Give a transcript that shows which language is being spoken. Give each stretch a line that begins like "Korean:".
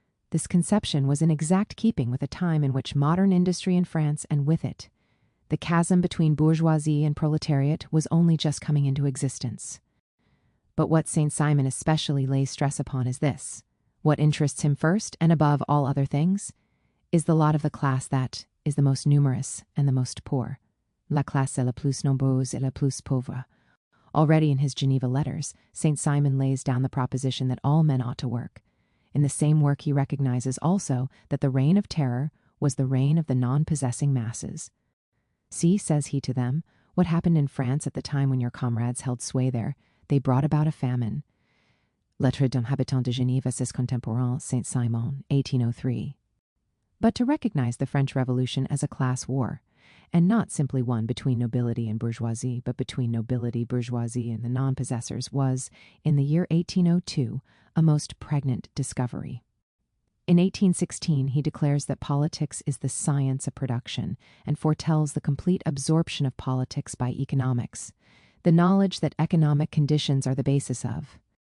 English: This conception was in exact keeping with a time in which modern industry in France, and with it, the chasm between bourgeoisie and proletariat, was only just coming into existence. But what St. Simon especially lays stress upon is this: what interests him first and above all other things is the lot of the class that is the most numerous and the most poor.
French: La classe la plus nombreuse et la plus pauvre.
English: Already in his Geneva letters, St. Simon lays down the proposition that all men ought to work. In the same work, he recognizes also that the reign of terror was the reign of the non-possessing masses. See, says he to them, what happened in France at the time when your comrades held sway there. They brought about a famine.
French: Lettre d'un habitant de Genève à ses contemporains, Saint-Simon, 1803.
English: But to recognize the French Revolution as a class war, and not simply one between nobility and bourgeoisie, but between nobility, bourgeoisie, and the non-possessors, was, in the year 1802, a most pregnant discovery. In 1816, he declares that politics is the science of production and foretells the complete absorption of politics by economics, the knowledge that economic conditions are the basis of.